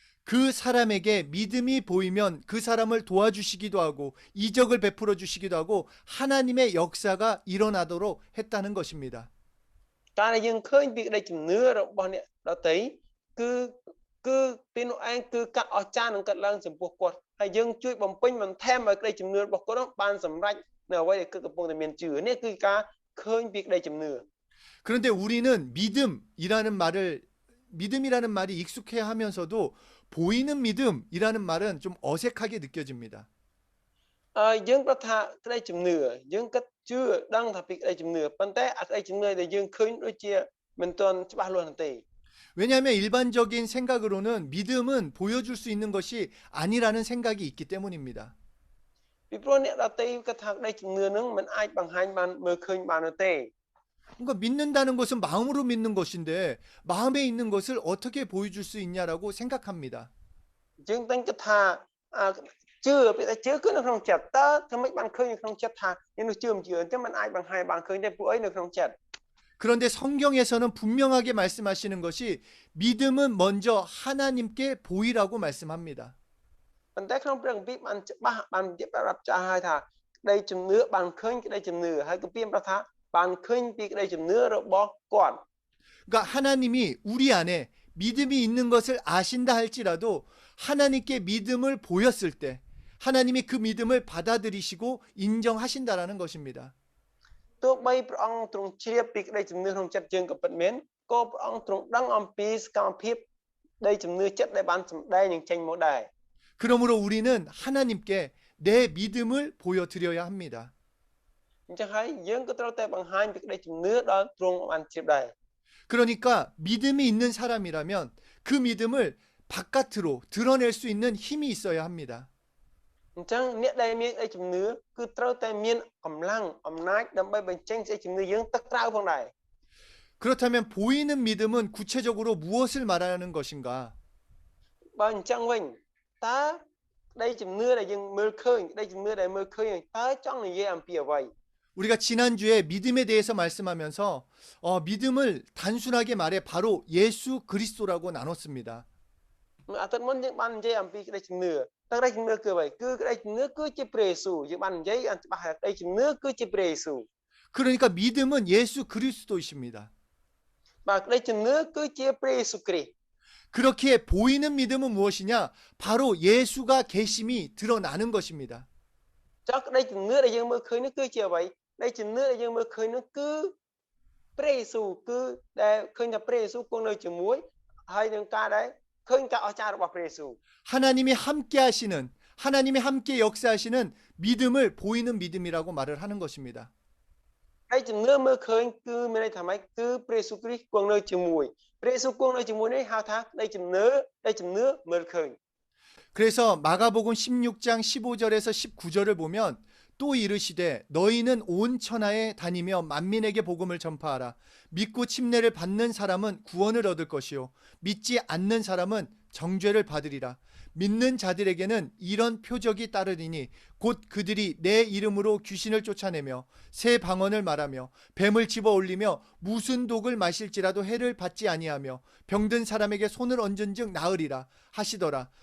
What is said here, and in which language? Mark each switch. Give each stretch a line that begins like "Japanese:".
Korean: 그 사람에게 믿음이 보이면 그 사람을 도와주시기도 하고 이적을 베풀어 주시기도 하고 하나님의 역사가 일어나도록 했다는 것입니다.
Khmer: ការដែលយើងឃើញពីក្តីជំនឿរបស់អ្នកដទៃគឺពេលនោះឯងគឺកាត់អស្ចារ្យនឹងកាត់ឡើងចំពោះគាត់ហើយយើងជួយបំពេញបន្ថែមឲ្យក្តីជំនឿរបស់គាត់បានសម្រេចនៅអ្វីដែលគឺកំពុងតែមានជឿនេះគឺការឃើញពីក្តីជំនឿ
Korean: 그런데 우리는 믿음이라는 말이 익숙해 하면서도 보이는 믿음이라는 말은 좀 어색하게 느껴집니다.
Khmer: យើងប្រាប់ថាក្តីជំនឿយើងគិតជឿដឹងថាពីក្តីជំនឿប៉ុន្តែអាក្តីជំនឿដែលយើងឃើញដូចជាមិនទាន់ច្បាស់លាស់នោះទេ
Korean: 왜냐하면 일반적인 생각으로는 믿음은 보여줄 수 있는 것이 아니라는 생각이 있기 때문입니다.
Khmer: ពីព្រោះអ្នកដទៃគាត់ថាក្តីជំនឿនឹងមិនអាចបង្ហាញបានមើលឃើញបាននោះទេ
Korean: 그러니까 믿는다는 것은 마음으로 믿는 것인데 마음에 있는 것을 어떻게 보여줄 수 있냐라고 생각합니다.
Khmer: យើងតែគិតថាជឿពេលតែជឿគឺនៅក្នុងចិត្តតើធ្វើម៉េចបានឃើញនៅក្នុងចិត្តថានេះជឿមិនជឿអញ្ចឹងមិនអាចបង្ហាញបានឃើញទេពួកអីនៅក្នុងចិត្ត
Korean: 그런데 성경에서는 분명하게 말씀하시는 것이 믿음은 먼저 하나님께 보이라고 말씀합니다.
Khmer: ប៉ុន្តែក្នុងព្រះគម្ពីរបានច្បាស់បាននិយាយប្រាប់ចាស់ហើយថាក្តីជំនឿបានឃើញក្តីជំនឿហើយគម្ពីរប្រាប់ថាបានឃើញពីក្តីជំនឿរបស់គាត់
Korean: 그러니까 하나님이 우리 안에 믿음이 있는 것을 아신다 할지라도 하나님께 믿음을 보였을 때 하나님이 그 믿음을 받아들이시고 인정하신다라는 것입니다.
Khmer: ទោះបីព្រះអង្គទ្រង់ជ្រាបពីក្តីជំនឿក្នុងចិត្តយើងក៏ពិតមែនក៏ព្រះអង្គទ្រង់ដឹងអំពីសកម្មភាពក្តីជំនឿចិត្តដែលបានសម្ដែងនឹងចេញមកដែរ
Korean: 그러므로 우리는 하나님께 내 믿음을 보여드려야 합니다.
Khmer: អញ្ចឹងហើយយើងក៏ត្រូវតែបង្ហាញពីក្តីជំនឿដល់ទ្រង់បានជ្រាបដែរ
Korean: 그러니까 믿음이 있는 사람이라면 그 믿음을 바깥으로 드러낼 수 있는 힘이 있어야 합니다.
Khmer: អញ្ចឹងអ្នកដែលមានក្តីជំនឿគឺត្រូវតែមានកម្លាំងអំណាចដើម្បីបញ្ចេញក្តីជំនឿយើងទៅក្រៅផងដែរ
Korean: 그렇다면 보이는 믿음은 구체적으로 무엇을 말하는 것인가?
Khmer: បើអញ្ចឹងវិញតើក្តីជំនឿដែលយើងមើលឃើញក្តីជំនឿដែលមើលឃើញតើចង់និយាយអំពីអ្វី
Korean: 우리가 지난주에 믿음에 대해서 말씀하면서 믿음을 단순하게 말해 바로 예수 그리스도라고 나눴습니다.
Khmer: អាទិត្យមុនយើងបាននិយាយអំពីក្តីជំនឿតើក្តីជំនឿគឺអ្វីគឺក្តីជំនឿគឺជាព្រះយេស៊ូវយើងបាននិយាយច្បាស់ថាក្តីជំនឿគឺជាព្រះយេស៊ូវ
Korean: 그러니까 믿음은 예수 그리스도이십니다.
Khmer: បាទក្តីជំនឿគឺជាព្រះយេស៊ូវគ្រីស្ទ
Korean: 그렇게 보이는 믿음은 무엇이냐? 바로 예수가 계심이 드러나는 것입니다.
Khmer: ចុះក្តីជំនឿដែលយើងមើលឃើញនេះគឺជាអ្វីក្តីជំនឿដែលយើងមើលឃើញនោះគឺព្រះយេស៊ូវគឺដែលឃើញថាព្រះយេស៊ូវគង់នៅជាមួយហើយនឹងការដែលឃើញការអស្ចារ្យរបស់ព្រះយេស៊ូវ
Korean: 하나님이 함께 하시는 하나님이 함께 역사하시는 믿음을 보이는 믿음이라고 말을 하는 것입니다.
Khmer: ហើយជំនឿមើលឃើញគឺមានន័យថាម៉េចគឺព្រះយេស៊ូវគ្រីស្ទគង់នៅជាមួយព្រះយេស៊ូវគង់នៅជាមួយនេះហៅថាក្តីជំនឿមើលឃើញ
Korean: 그래서 마가복음 16장 15절에서 19절을 보면 또 이르시되 너희는 온 천하에 다니며 만민에게 복음을 전파하라. 믿고 침례를 받는 사람은 구원을 얻을 것이요 믿지 않는 사람은 정죄를 받으리라. 믿는 자들에게는 이런 표적이 따르리니 곧 그들이 내 이름으로 귀신을 쫓아내며 새 방언을 말하며 뱀을 집어 올리며 무슨 독을 마실지라도 해를 받지 아니하며 병든 사람에게 손을 얹은즉 나으리라 하시더라.